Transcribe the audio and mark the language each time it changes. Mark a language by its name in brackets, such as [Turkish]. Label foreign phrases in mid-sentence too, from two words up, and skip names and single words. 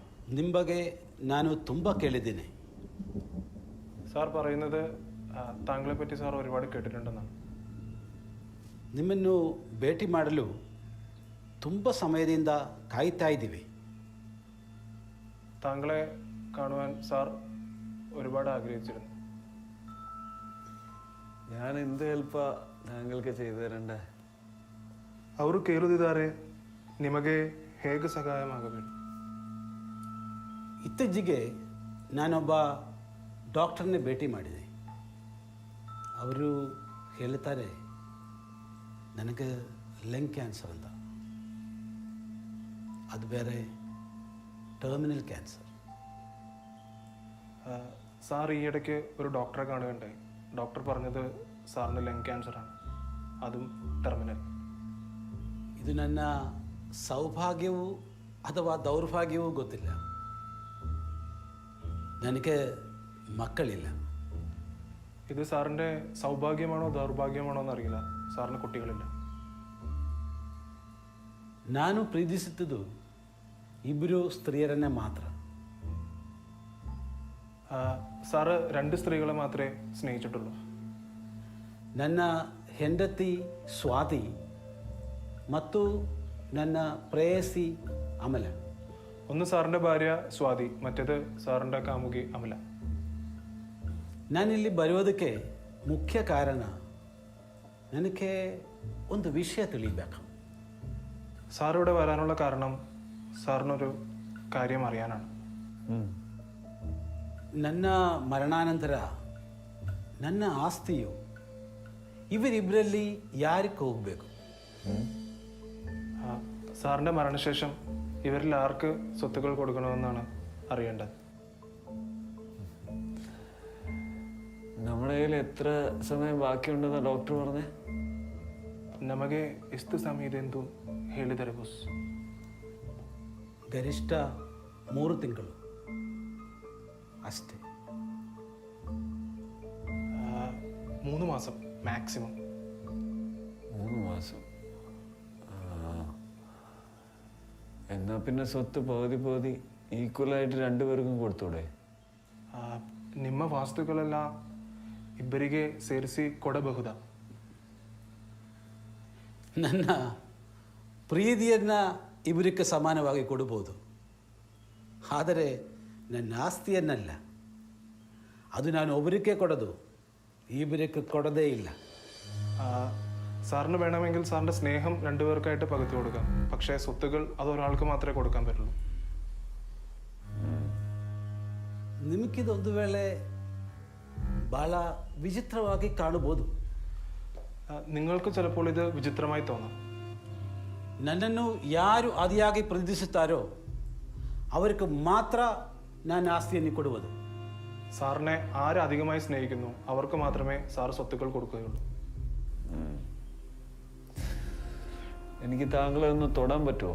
[Kannada] ನಿಮ್ಮ ಬಗ್ಗೆ ನಾನು ತುಂಬ ಕೇಳಿದ್ದೀನಿ. [Malayalam] സാർ പറയുന്നത് താങ്കളെ പറ്റി സാർ ഒരുപാട് കേട്ടിട്ടുണ്ടെന്നാണ്. [Kannada] ನಿಮ್ಮನ್ನು ಭೇಟಿ ಮಾಡಲು ತುಂಬ ಸಮಯದಿಂದ ಕಾಯ್ತಾ ಇದ್ದೀವಿ. [Malayalam] താങ്കളെ കാണുവാൻ സാർ ഒരുപാട് ആഗ്രഹിച്ചിരുന്നു. ഞാൻ എന്ത് ഹെൽപ്പാ താങ്കൾക്ക് ചെയ്തു തരണ്ടേ? [Kannada] ಅವರು ಕೇಳುತ್ತಿದ್ದಾರೆ, ನಿಮಗೆ ಹೇಗೆ ಸಹಾಯವಾಗಬೇಕು? ಇತ್ತೀಚೆಗೆ ನಾನೊಬ್ಬ ಡಾಕ್ಟರ್ನೇ ಭೇಟಿ ಮಾಡಿದೆ. ಅವರು ಹೇಳ್ತಾರೆ ನನಗೆ [English] lung cancer [Kannada] ಅಂತ. ಅದು ಬೇರೆ [English] terminal cancer. [Malayalam] സാർ ഈ ഇടയ്ക്ക് ഒരു ഡോക്ടറെ കാണുകയുണ്ടായി. ഡോക്ടർ പറഞ്ഞത് സാറിന് ലങ് ക്യാൻസറാണ്, അതും ടെർമിനൽ. [Kannada] ಇದು ನನ್ನ ಸೌಭಾಗ್ಯವೂ ಅಥವಾ ದೌರ್ಭಾಗ್ಯವೂ ಗೊತ್ತಿಲ್ಲ. ನನಗೆ ಮಕ್ಕಳಿಲ್ಲ. [Malayalam] ഇത് സാറിൻ്റെ സൗഭാഗ്യമാണോ ദൗർഭാഗ്യമാണോ എന്നറിയില്ല. സാറിന് കുട്ടികളില്ല. [Kannada] ನಾನು ಪ್ರೀತಿಸುತ್ತಿದ್ದು ಇಬ್ಬರು ಸ್ತ್ರೀಯರನ್ನೇ ಮಾತ್ರ. [Malayalam] സാറ് 2 സ്ത്രീകളെ മാത്രമേ സ്നേഹിച്ചിട്ടുള്ളൂ. [Kannada] ನನ್ನ ಹೆಂಡತಿ ಸ್ವಾತಿ ಮತ್ತು ನನ್ನ ಪ್ರೇಯಸಿ ಅಮಲ. [Malayalam] ഒന്ന് സാറിൻ്റെ ഭാര്യ സ്വാതി, മറ്റേത് സാറിൻ്റെ കാമുകി അമല. [Kannada] ನಾನಿಲ್ಲಿ ಬರೋದಕ್ಕೆ ಮುಖ್ಯ ಕಾರಣ ನನಗೆ ಒಂದು ವಿಷಯ ತಿಳಿಬೇಕು. [Malayalam] സാർ ഇവിടെ വരാനുള്ള കാരണം സാറിനൊരു കാര്യം അറിയാനാണ്. [Kannada] ನನ್ನ ಮರಣಾನಂತರ ನನ್ನ ಆಸ್ತಿಯು ಇವರಿಬ್ಬರಲ್ಲಿ ಯಾರಿಗೆ ಹೋಗಬೇಕು? [Malayalam] സാറിൻ്റെ മരണശേഷം ഇവരിൽ ആർക്ക് സ്വത്തുക്കൾ കൊടുക്കണമെന്നാണ് അറിയേണ്ടത്. നമ്മുടെ കയ്യിൽ എത്ര സമയം ബാക്കിയുണ്ടെന്നാണ് ഡോക്ടർ പറഞ്ഞേ? [Kannada] ನಮಗೆ ಎಷ್ಟು ಸಮಯದೆಂದು ಹೇಳಿದರೆ ಬಸ್? ಗರಿಷ್ಠ 3 ತಿಂಗಳು ಅಷ್ಟೇ. [Malayalam] 3 മാസം മാക്സിമം. 3 മാസം. എന്നാ പിന്നെ സ്വത്ത് പകുതി ഈക്വലായിട്ട് 2 പേർക്കും കൊടുത്തൂടെ? [Kannada] ನಿಮ್ಮ ವಾಸ್ತುಗಳೆಲ್ಲ ಇಬ್ಬರಿಗೆ ಸೇರಿಸಿ ಕೊಡಬಹುದ? ನನ್ನ ಪ್ರೀತಿಯನ್ನು ಇವರಿಗೆ ಸಮಾನವಾಗಿ ಕೊಡಬಹುದು, ಆದರೆ ನನ್ನ ಆಸ್ತಿಯನ್ನಲ್ಲ. ಅದು ನಾನು ಒಬ್ಬರಿಗೆ ಕೊಡೋದು, ಇಬ್ಬರಿಗೆ ಕೊಡೋದೇ ಇಲ್ಲ. [Malayalam] സാറിന് വേണമെങ്കിൽ സാറിൻ്റെ സ്നേഹം 2 പേർക്കായിട്ട് പകുതി കൊടുക്കാം. പക്ഷേ സ്വത്തുകൾ അത് ഒരാൾക്ക് മാത്രമേ കൊടുക്കാൻ പറ്റുള്ളൂ. [Kannada] ನಿಮಗಿದೊಂದು ವೇಳೆ ಭಾಳ ವಿಚಿತ್ರವಾಗಿ ಕಾಣಬಹುದು. [Malayalam] നിങ്ങൾക്ക് ചിലപ്പോൾ ഇത് വിചിത്രമായി തോന്നാം. [Kannada] ನನ್ನನ್ನು ಯಾರು ಅತಿಯಾಗಿ ಪ್ರೀತಿಸುತ್ತಾರೋ ಅವರಿಗೆ ಮಾತ್ರ ನಾನು ಆಸ್ತಿಯನ್ನು ಕೊಡುವುದು. [Malayalam] സാറിനെ ആര് അധികമായി സ്നേഹിക്കുന്നു അവർക്ക് മാത്രമേ സാർ സ്വത്തുക്കൾ കൊടുക്കുകയുള്ളൂ. എനിക്ക് താങ്കളെ ഒന്ന് തൊടാൻ പറ്റുമോ?